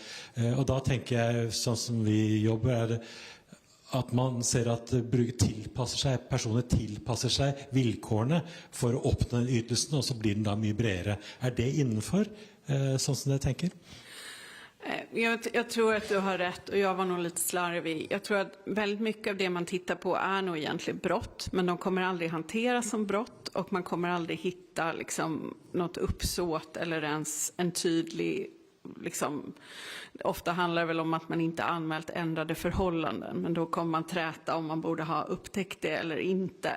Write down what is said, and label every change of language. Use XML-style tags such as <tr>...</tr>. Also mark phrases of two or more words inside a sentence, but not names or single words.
<no>Og da tenker jeg, sånn som vi jobber, er det at man ser at personer tilpasser seg vilkårene for å oppnå den ytelsen, og så blir den da mye bredere. Er det innenfor, sånn som dere tenker?</no> <sv>Jag tror att du har rätt, och jag var nog lite slarvig. Jag tror att väldigt mycket av det man tittar på är nog egentligen brott, men de kommer aldrig hanteras som brott, och man kommer aldrig hitta liksom något uppsåt eller ens en tydlig liksom, ofta handlar det väl om att man inte anmält ändrade förhållanden, men då kommer man träta om man borde ha upptäckt det eller inte.</sv>